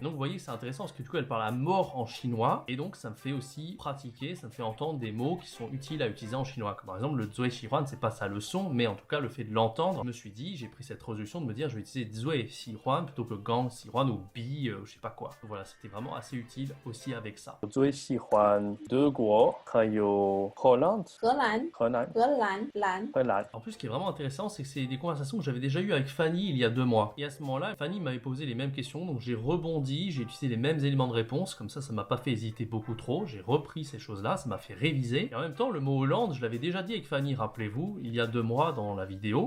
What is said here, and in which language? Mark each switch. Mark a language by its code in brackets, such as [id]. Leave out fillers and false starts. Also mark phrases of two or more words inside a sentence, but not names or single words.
[fr] Donc vous voyez, c'est intéressant parce que du coup, elle parle à mort en chinois. Et donc, ça me fait aussi pratiquer, ça me fait entendre des mots qui sont utiles à utiliser en chinois. Comme par exemple, le [zh] 最喜欢, [fr] c'est pas sa leçon, mais en tout cas, le fait de l'entendre, je me suis dit, j'ai pris cette résolution de me dire, je vais utiliser [zh] 最喜欢 [fr] plutôt que [zh] 更喜欢 [fr] ou bi, je sais pas quoi. Donc voilà, c'était vraiment assez utile aussi avec ça. [zh] 我最喜欢德国，还有荷兰。荷兰、荷兰。荷兰、兰。荷兰。 [fr] En plus, ce qui est vraiment intéressant, c'est que c'est des conversations que j'avais déjà eues avec Fanny il y a 2 mois. Et à ce moment-là, Fanny m'avait posé les mêmes questions, donc j'ai rebondi, j'ai utilisé les mêmes éléments de réponse, comme ça m'a pas fait hésiter beaucoup trop, j'ai repris ces choses-là, ça m'a fait réviser. Et en même temps, le mot Hollande, je l'avais déjà dit avec Fanny, rappelez-vous, il y a 2 mois dans la vidéo.